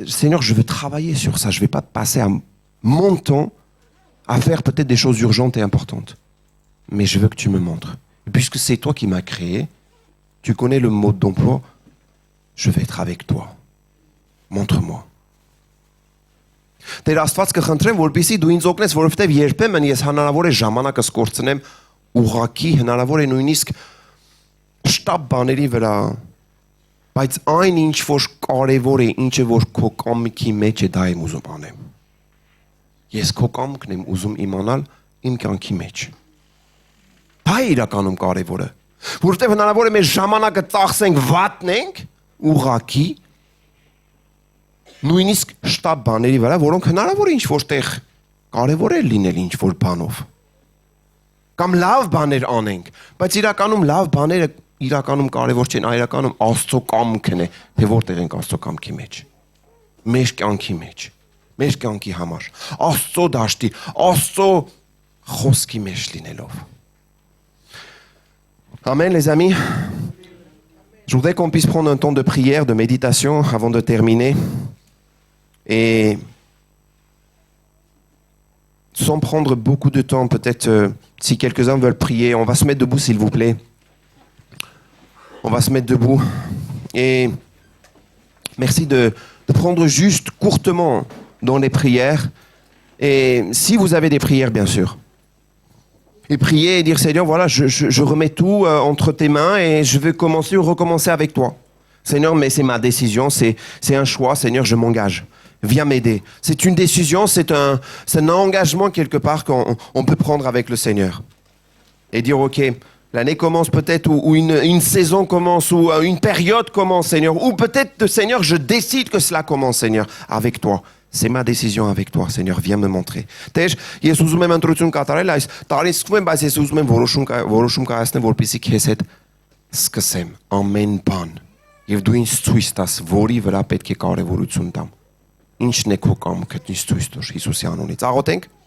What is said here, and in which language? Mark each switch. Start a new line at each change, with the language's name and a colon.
French: Seigneur, je veux travailler sur ça. Je ne vais pas passer mon temps à faire peut-être des choses urgentes et importantes. Mais je veux que tu me montres. Et puisque c'est toi qui m'as créé, tu connais le mode d'emploi, je vais être avec toi. Montre-moi.
Armenian: Տեր Աստված կխնդրեմ, որպեսզի դու ինձ օգնես, որովհետև երբեմն ես հնարավոր է ժամանակս կորցնեմ ուղղակի, հնարավոր է նույնիսկ շտապ բաների վրա, բայց այն ինչ որ կարևոր է, ինչը որ քո կամքի մեջ է, դա եմ ուզում անեմ։ Ես քո կամքն եմ ուզում իմանալ իմ կյանքի մեջ։ Դա է իրականում կարևորը, որովհետև հնարավոր է մեր ժամանակը ծախսենք, վատնենք ուղղակի նույնիսկ շտապ բաների վրա, որոնք հնարավոր է ինչ-որ տեղ կարևոր է լինել ինչ-որ բանով։ Կամ լավ բաներ անենք, բայց իրականում լավ բաները իրականում կարևոր չեն, իրականում Աստծո կամքն է, թե որտեղ ենք Աստծո կամքի մեջ։ Մեր կյանքի մեջ, մեր կյանքի համար, Աստծո դաշտի, Աստծո խոսքի մեջ լինելով։
French: Amen les amis. Je voudrais qu'on puisse prendre un temps de prière, de méditation avant de terminer. Et sans prendre beaucoup de temps, peut-être si quelques-uns veulent prier, on va se mettre debout s'il vous plaît. On va se mettre debout. Et merci de prendre juste courtement dans les prières. Et si vous avez des prières, bien sûr. Et prier et dire Seigneur, voilà, je remets tout entre tes mains et je vais commencer ou recommencer avec toi. Seigneur, mais c'est ma décision, c'est un choix. Seigneur, je m'engage. Viens m'aider. C'est une décision, c'est un engagement quelque part qu'on peut prendre avec le Seigneur. Et dire, ok, l'année commence peut-être, ou une saison commence, ou une période commence, Seigneur. Ou peut-être, Seigneur, je décide que cela commence, Seigneur, avec toi. C'est ma décision avec toi, Seigneur, viens me montrer.
Armenian: Տեր, ես ուզում եմ ընտրություն կատարել, այս տարին սկսում եմ, բայց ես ուզում եմ որոշում կայացնել, որպեսզի քեզ հետ սկսեմ ամեն բան։ Եվ դու ինձ ցույց տաս, որի վրա պետք է կարևորություն տամ։ Ինչն է քո կամքը, ինձ ցույց տուր Հիսուսի անունից։ Աղոթենք։